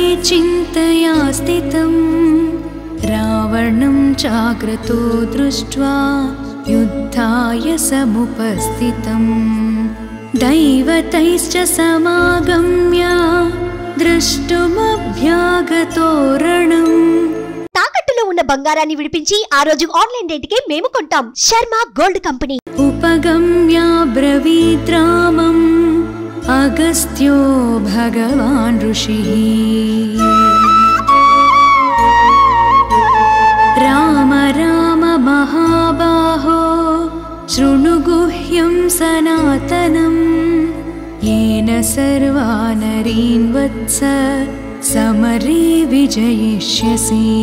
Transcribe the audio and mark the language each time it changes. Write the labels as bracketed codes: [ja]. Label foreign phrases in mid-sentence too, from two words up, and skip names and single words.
[sa] चिन्तया स्थितं रावणं चाग्रतो दृष्ट्वा युद्धाय समुपस्थितं दैवतैश्च समागम्य द्रष्टुमभ्यागतो रणम्। [te] తాకట్టులో ఉన్న బంగారాన్ని విడిపించి ఆ రోజు ఆన్లైన్ రేటుకే మేము కొంటాం శర్మ గోల్డ్ కంపెనీ। [sa] उपगम्य ब्रवीत् रामम् अगस्त्यो भगवान् ऋषिः राम राम महाबाहो शृणु गुह्यं सनातनम् येन सर्वा नरीन् वत्स समरे विजयिष्यसि